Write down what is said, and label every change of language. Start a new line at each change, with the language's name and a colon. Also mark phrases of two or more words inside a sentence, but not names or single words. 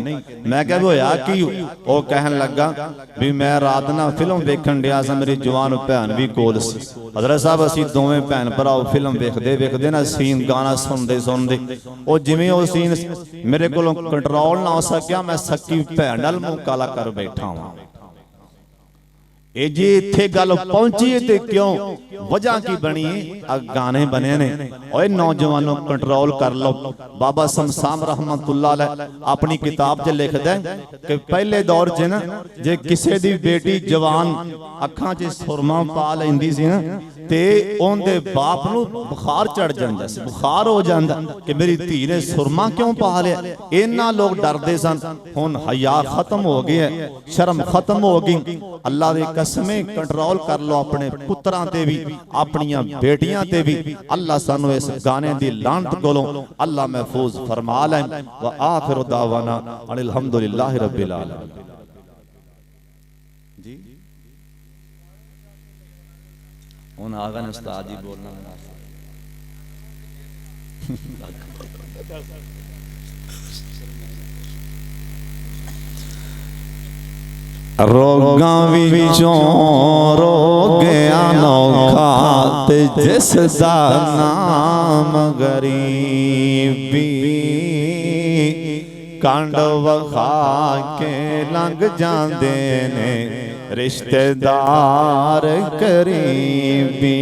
Punjabi: میں کیا ہویا کہ وہ کہن لگا بھی میں رات نا فلم دیکھن دیا سا، میری جوان بھین بھی کول سی. حضرت صاحب اسیں دوویں بھین بھرا فلم دیکھتے دیکھتے نا سین گانا سنتے سنتے وہ جیویں وہ سین میرے کو کنٹرول نا ہو سکیا، میں سکی بھین نال منہ کالا کر بیٹھا ہوں. جی ایتھے گل پہنچی تے کیوں وجہ کی بنی گانے بنے نے. اوئے نوجوانو کنٹرول کر لو۔ بابا صمصام رحمت اللہ علیہ اپنی کتاب چ لکھدا ہے کہ پہلے دور چ نا جے کسی دی بیٹی جوان اکھاں چ سرمہ پا لیندی سی نا تے اوندے باپ نوں بخار چڑھ جاندا سی، بخار ہو جاندا کہ میری دھی نے سرمہ کیوں پا لیا. انا لوگ ڈردے سن. ہن حیا ختم ہو گیا، شرم ختم ہو گئی. اللہ دے قسمیں کنٹرول کر لو اپنے پتراں تے بھی اپنیاں بیٹیاں تے بھی. اللہ سانوں اس گانے دی لعنت کولوں اللہ محفوظ فرما لے.
Arabic: وآخر دعوانا أن الحمد لله رب العالمين.
Punjabi: جی ہن آ گئے استاد جی بولنا روگاں وچوں روگ انوکھا تے جس دا نام غریبی کنڈ وکھا کے لنگھ جاندے نے رشتہ دار قریبی.